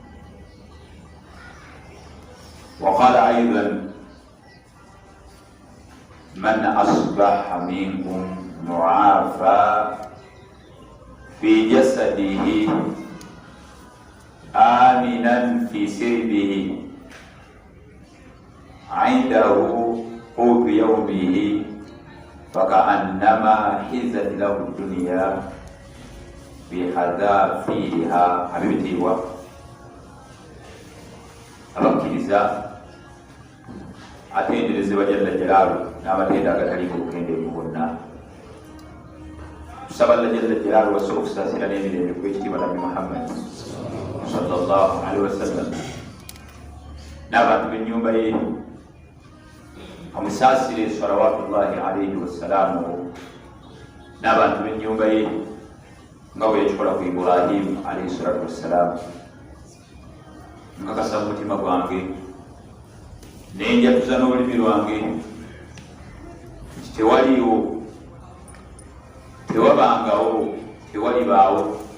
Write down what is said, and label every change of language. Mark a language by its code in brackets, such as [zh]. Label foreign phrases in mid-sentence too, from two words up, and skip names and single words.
[ar] وقال أيضا: من أصبح منكم معافى في جسده آمنا في سربه عنده قوت يومه فكأنما حزت له الدنيا بحذافيرها. [lg] حبيبتي abakkiriza atenderezebwa [ar] جل جلاله [lg] n'amatenda agataliiko bukendeevu bonna. Tusaba [ar] الله جل جلاله [lg] wasobola okusaasira n'emirembe ku ekitiibwa Nabbi Muhammad [ar] صلى الله عليه وسلم [lg] n'abantu b'ennyumba ye, amusaasire [ar] صلوات الله عليه والسلام [lg] n'abantu b'ennyumba ye nga bwe yakikola ku Ibrahim [ar] عليه الصلاة والسلام. [lg] Nkakasa mu mutima gwange nenjatuza n'olulimi lwange nti tewaliwo, tewabangawo, tewalibaawo